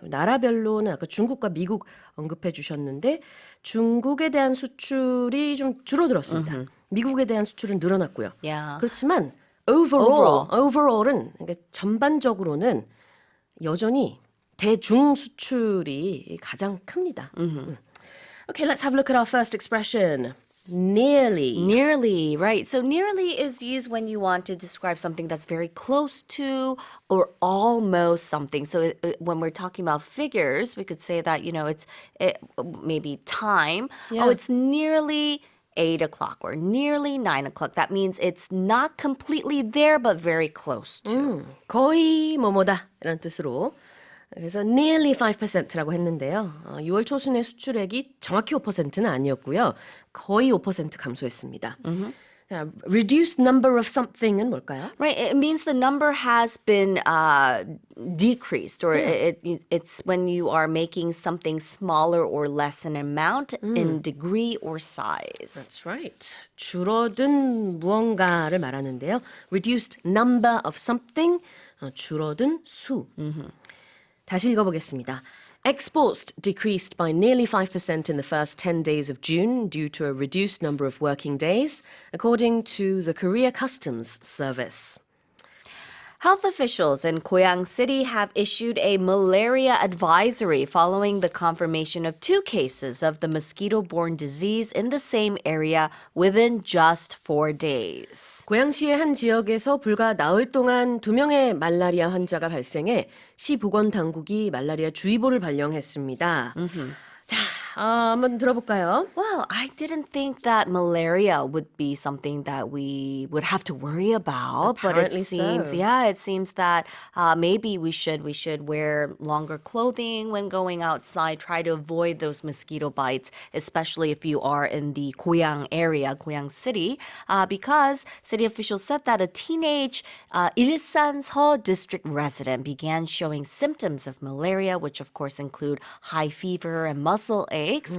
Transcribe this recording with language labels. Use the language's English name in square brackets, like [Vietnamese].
[Korean] 나라별로는 아까 중국과 미국 언급해 주셨는데 중국에 대한 수출이 좀 줄어들었습니다. 미국에 대한 수출은 늘어났고요. [English] Yeah. [Korean] 그렇지만 overall은 그러니까 전반적으로는 여전히 대중 수출이 가장 큽니다. [English] Okay, let's have a look at our first expression. Nearly. Nearly, right. So nearly is used when you want to describe something that's very close to or almost something. So when we're talking about figures, we could say that, it's maybe time. Yeah. Oh, it's nearly 8 o'clock or nearly 9 o'clock. That means it's not completely there, but very close to. [Korean] 거의 뭐뭐다 이런 뜻으로. 그래서 nearly 5%라고 했는데요. 6월 초순의 수출액이 정확히 5%는 아니었고요. 거의 5% 감소했습니다. 자, [English] reduced number of something [Korean] 은 뭘까요? [English] Right. It means the number has been decreased, or it's when you are making something smaller or less in amount, in degree or size. That's right. [Korean] 줄어든 무언가를 말하는데요. [English] Reduced number of something, [Korean] 줄어든 수. 다시 읽어보겠습니다. [English] Exports decreased by nearly 5% in the first 10 days of June due to a reduced number of working days, according to the Korea Customs Service. Health officials in Goyang City have issued a malaria advisory following the confirmation of 2 cases of the mosquito-borne disease in the same area within just 4 days. [Korean] 고양시의 한 지역에서 불과 나흘 동안 2명의 말라리아 환자가 발생해 시 보건 당국이 말라리아 주의보를 발령했습니다. 자, 한번 들어볼까요? [English] Well, I didn't think that malaria would be something that we would have to worry about. Apparently but it seems, so. yeah, it seems that maybe we should wear longer clothing when going outside. Try to avoid those mosquito bites, especially if you are in the Goyang area, Goyang City, because city officials said that a teenage Ilsan-seo district resident began showing symptoms of malaria, which of course include high fever and muscle aches.